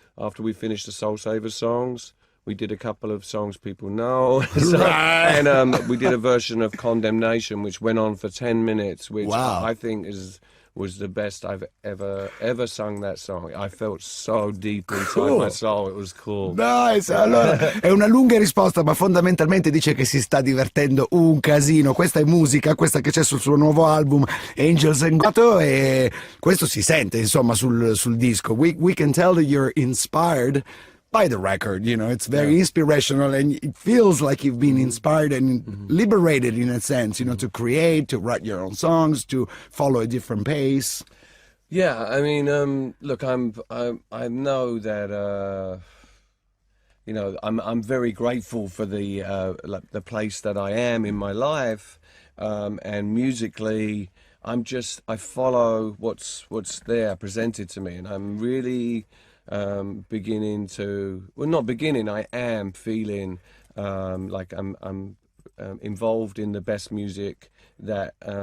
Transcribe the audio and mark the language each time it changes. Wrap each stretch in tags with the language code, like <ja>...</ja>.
<en>After we finished the Soul Savers songs, we did a couple of songs people know. And we did a version of Condemnation, which went on for 10 minutes, which I think was the best I've ever sung that song. I felt so deep inside my soul. It was cool. Nice.</en> <it>Allora, è una lunga risposta, ma fondamentalmente dice che si sta divertendo un casino. Questa è musica, questa che c'è sul suo nuovo album Angels and Gato, e questo si sente insomma sul disco.</it> <en>We can tell that you're inspired by the record, you know. It's very inspirational, and it feels like you've been inspired and liberated in a sense, you know, to create, to write your own songs, to follow a different pace. Yeah, I mean, look, I know that you know, I'm very grateful for the place that I am in my life, and musically, I follow what's there presented to me, and I'm really beginning to, well, not beginning, I am feeling like I'm involved in the best music that</en>